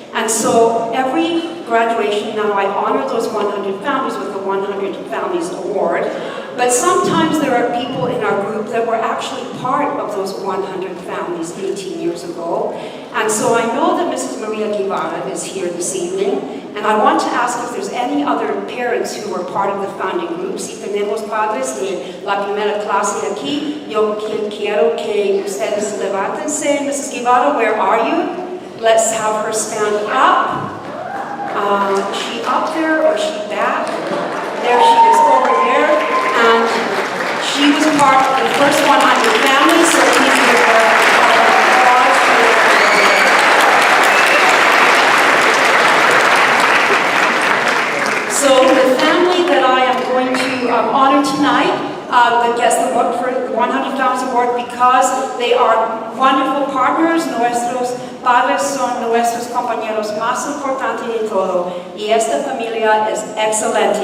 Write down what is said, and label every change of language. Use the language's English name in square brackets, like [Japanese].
[English] And so every graduation now I honor those 100 families with the 100 Families Award. But sometimes there are people in our group that were actually part of those 100 families 18 years ago. And so I know that Mrs. Maria Guevara is here this evening. And I want to ask if there's any other parents who were part of the founding group. [Spanish] Si tenemos padres de la primera clase aquí, yo quiero que ustedes levántense. [English] Mrs. Guevara, where are you? Let's have her stand up. Is she up there or is she back? There she is over there. And she was part of the first 100 families, so please give her applause. So the family that I am going to honor tonight, that gets the award for the 100 Families Award because they are wonderful partners. [Spanish] Nuestros padres son nuestros compañeros más importantes de todo. Y esta familia es excelente.